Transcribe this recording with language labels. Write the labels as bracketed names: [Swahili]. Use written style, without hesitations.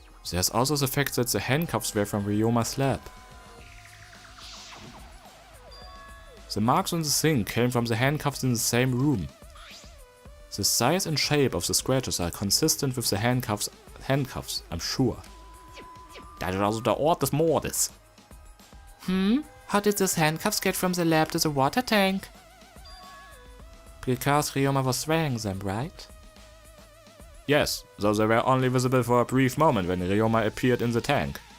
[English] There's also the fact that the handcuffs were from Ryoma's lab. The marks on the sink came from the handcuffs in the same room. The size and shape of the scratches are consistent with the handcuffs, I'm sure. [German] Das ist also der Ort des Mordes. [English] How did these handcuffs get from the lab to the water tank? Because Ryoma was wearing them, right? Yes, though they were only visible for a brief moment when Ryoma appeared in the tank.